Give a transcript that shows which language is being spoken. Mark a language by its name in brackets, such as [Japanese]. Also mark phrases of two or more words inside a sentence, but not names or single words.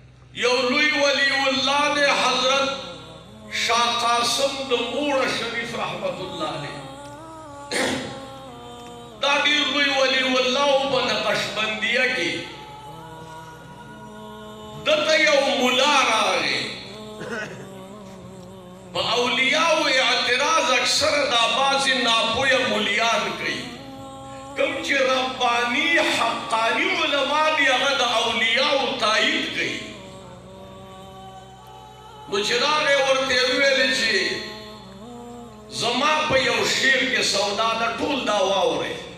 [Pashto] یو لوی ولی اللہ دے حضرت شاہ قاسم د موڑ شریف [Arabic] رحمت اللہ علیہ [Pashto] دا دیر لوی ولی اللہ په نقشبندیه کې دته یو ملا راغی په اولیاء اعتراض اکثر دا بعضې ناپوهه ملیان کوي کوم چې ربانی حقانی علما دي هغه د اولیاء تایید کوي نو چې راغی ورته وویل چې زما په یو شعر کې سودا ده ټول دا واورئ